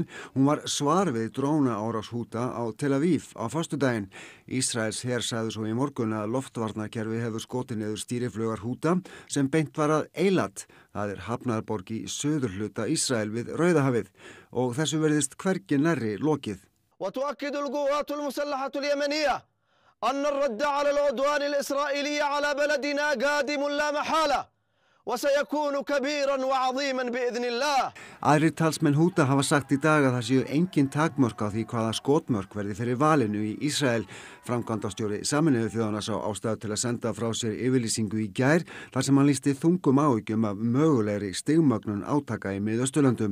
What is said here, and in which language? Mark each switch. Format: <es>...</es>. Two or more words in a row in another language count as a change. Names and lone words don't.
<is>Hún var svar við drónaárás Húta á Tel Aviv á föstudaginn. Ísraels her sagði svo í morgun að loftvarnakerfi hefur skotið niður stýriflaugar Húta sem beint var að Eilat. Það er hafnarborg í suðurhluta Ísrael við Rauðahafið og þessu verðist hvergi nærri lokið.</is> <ar>وتؤكد القوات المسلحة اليمنية أن الرد على العدوان الإسرائيلي على بلدنا قادم لا محالة وسيكون كبيرا وعظيما بإذن الله.</ar> <is>Aðrir talsmenn Húta hafa sagt í dag að það séu engin takmörk á því hvaða skotmörk verði fyrir valinu í Ísrael. Framkvæmdastjóri Sameinuðu þjóðanna sá ástæðu til að senda frá sér yfirlýsingu í gær þar sem hann lýsti þungum áhyggjum af mögulegri stigmögnun átaka í Miðausturlöndum.</is>